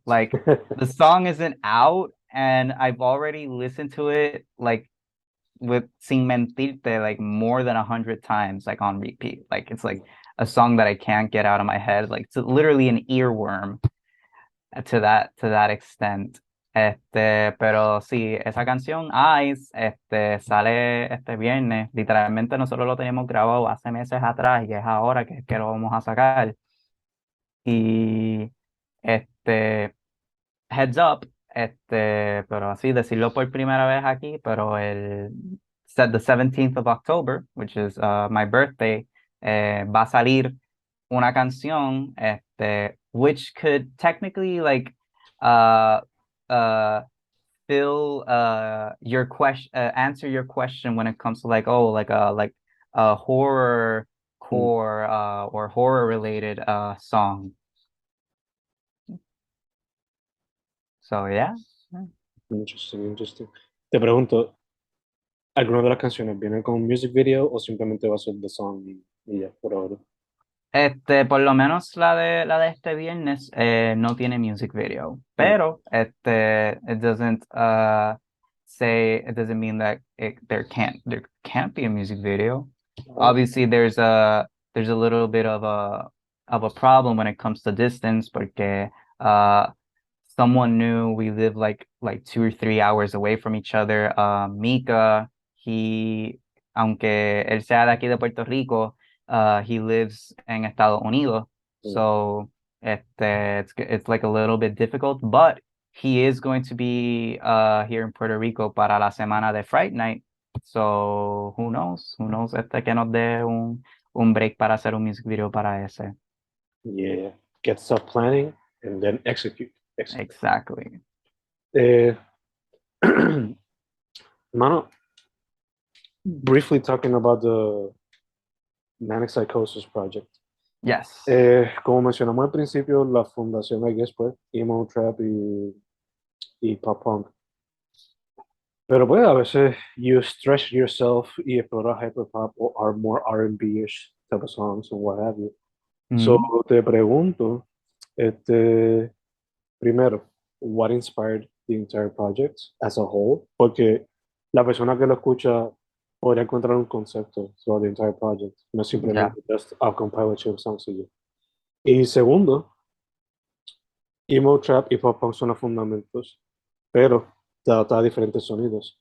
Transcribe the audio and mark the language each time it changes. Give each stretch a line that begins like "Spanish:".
English: Like, the song isn't out, and I've already listened to it like with Sin Mentirte like more than 100 times, like on repeat. Like, it's like a song that I can't get out of my head. Like, it's literally an earworm to that extent.
Spanish: Pero sí, esa canción Ice, sale este viernes. Literalmente nosotros lo teníamos grabado hace meses atrás y es ahora que lo vamos a sacar.
English: Y heads up,
Spanish: pero así decirlo por primera vez aquí, pero
English: the 17th of October, which is my birthday,
Spanish: va a salir una canción,
English: which could technically like uh uh fill your question, answer your question when it comes to like, oh, like a horror mm. core or horror related song. So yeah. Interesting, interesting.
Spanish: Te pregunto, ¿alguna de las canciones viene con un music video o simplemente va a ser
English: the song
Spanish: y ya, por ahora? Por lo menos la de este viernes no tiene music video, Ah,
English: pero it doesn't it doesn't mean that there can't be a music video. ah, Obviously, there's a little bit of a problem when it comes to distance, porque someone new, we live like 2 or 3 hours away from each other.
Spanish: Mika, aunque él sea de aquí de Puerto Rico,
English: he lives
Spanish: en Estados Unidos, mm,
English: so it's like a little bit difficult, but he is going to be here in Puerto Rico
Spanish: para la semana de
English: Fright Night, so who knows,
Spanish: que nos dé un break para hacer un music video para ese.
English: yeah. Get stuff planning and then execute. Execute. Exactly. Eh, Mano, briefly talking about the Manic Psychosis project. Yes.
Spanish: Como mencionamos al principio, la fundación,
English: I guess,
Spanish: pues, emo, trap y pop punk. Pero pues a veces
English: you stretch yourself
Spanish: y explorar
English: hyperpop o are more R&B-ish type of songs and what have you. So Mhm.
Spanish: te pregunto, primero,
English: what inspired the entire project as a whole?
Spanish: Porque la persona que lo escucha podría encontrar un concepto sobre
English: the entire project,
Spanish: no
English: Yeah. simplemente just a compilation of songs.
Spanish: Y segundo, emo, trap y pop punk son los fundamentos, pero trata diferentes sonidos.